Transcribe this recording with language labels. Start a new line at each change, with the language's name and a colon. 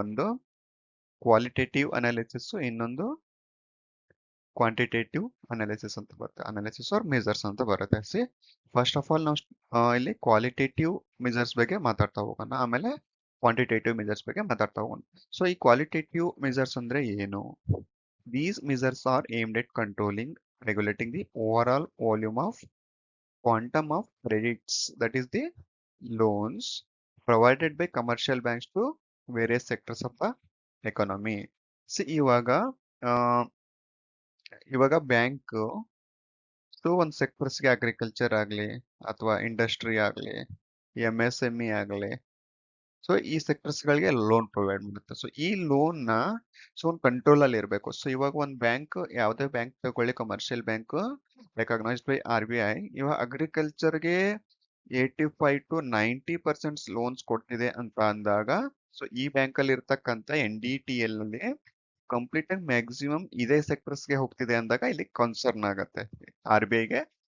Kannada: ಒಂದು qualitative analysis, ಇನ್ನೊಂದು quantitative analysis ಅಂತ ಬರುತ್ತೆ. ಅನಾಲಿಸಿಸ್ ಆರ್ ಮೆಸರ್ಸ್ ಅಂತ ಬರುತ್ತೆ.
English: ಸಿ first of all
Kannada: ನಾವು ಇಲ್ಲಿ ಕ್ವಾಲಿಟೇಟಿವ್ ಮೆಸರ್ಸ್ ಬಗ್ಗೆ ಮಾತಾಡ್ತಾ ಹೋಗೋಣ, ಆಮೇಲೆ ಕ್ವಾಂಟಿಟೇಟಿವ್ ಮೆಸರ್ಸ್ ಬಗ್ಗೆ ಮಾತಾಡ್ತಾ ಹೋಗೋಣ. ಸೊ ಈ ಕ್ವಾಲಿಟೇಟಿವ್ ಮೆಸರ್ಸ್ ಅಂದ್ರೆ ಏನು?
English: These measures are aimed at controlling, regulating the overall volume of quantum of credits, that is the loans provided by commercial banks to various sectors of the economy.
Kannada: So ಆ, ಇವಾಗ bank so ಒಂದು ಸೆಕ್ಟರ್ಸ್ಗೆ agriculture ಆಗಲಿ ಅಥವಾ industry ಆಗಲಿ, MSME ಆಗಲಿ, so ಈ sectors ಗಳಿಗೆ loan provide ಮಾಡುತ್ತೆ. ಸೊ ಈ ಲೋನ್ ನ ಸೊ ಒಂದು ಕಂಟ್ರೋಲ್ ಅಲ್ಲಿ ಇರಬೇಕು. ಸೊ ಇವಾಗ ಒಂದು ಬ್ಯಾಂಕ್, ಯಾವುದೇ ಬ್ಯಾಂಕ್ ತಗೊಳ್ಳಿ, commercial bank recognised by RBI, ಇವಾಗ ಅಗ್ರಿಕಲ್ಚರ್ಗೆ 85 to 90% ಲೋನ್ಸ್ ಕೊಡ್ತಿದೆ ಅಂತ ಅಂದಾಗ ಸೊ ಈ ಬ್ಯಾಂಕ್ ಅಲ್ಲಿ ಇರ್ತಕ್ಕಂಥ NDTL ಅಲ್ಲಿ ಕಂಪ್ಲೀಟ್ ಆಗಿ ಮ್ಯಾಕ್ಸಿಮಮ್ ಇದೇ ಸೆಕ್ಟರ್ಸ್ಗೆ ಹೋಗ್ತಿದೆ ಅಂದಾಗ ಇಲ್ಲಿ ಕನ್ಸರ್ನ್ ಆಗತ್ತೆ RBIಗೆ.